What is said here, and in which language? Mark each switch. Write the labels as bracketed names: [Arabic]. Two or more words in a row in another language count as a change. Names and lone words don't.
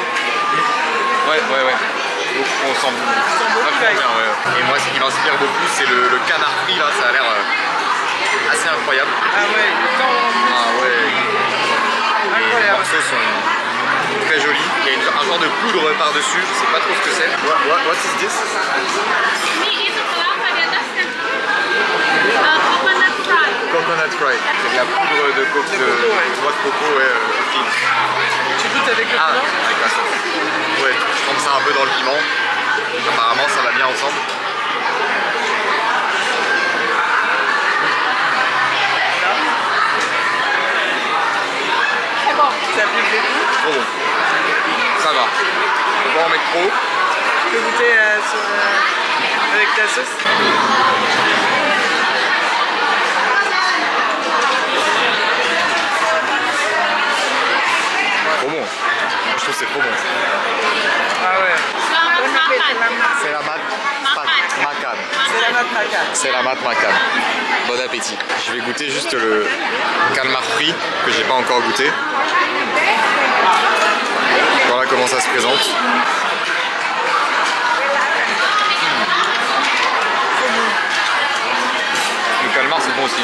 [French] Ouais. Donc, on sent vachement l'ail. bien, ouais. Et moi, ce qui m'inspire beaucoup, c'est le canard frit là. Ça a l'air assez incroyable. Ah ouais, le temps. Ah ouais. Les Incroyable. morceaux sont très jolis. Il y a un genre de poudre par-dessus. Je sais pas trop ce que c'est. [English] What is this? [Indonesian] Ini itu kelapa di atasnya. [English] Coconut fry. Coconut fry. [French] C'est de la poudre de coco, ouais. noix de coco, ouais. Fine. Tu goûtes avec le Ah, piment? avec la sauce. Ouais, je trempe ça un peu dans le piment. Apparemment, ça va bien ensemble. C'est bon. Ça applique des goûts. Trop bon. Ça va. Faut pas en mettre trop. Tu peux goûter avec ta sauce. Trop bon. Moi, je trouve que c'est trop bon. Ah ouais. [Indonesian] Selamat makan. [French] C'est la mat macan. C'est la matraca. C'est la mat macan. Bon appétit. Je vais goûter juste le calmar frit que j'ai pas encore goûté. Voilà comment ça se présente. Le calmar c'est bon aussi.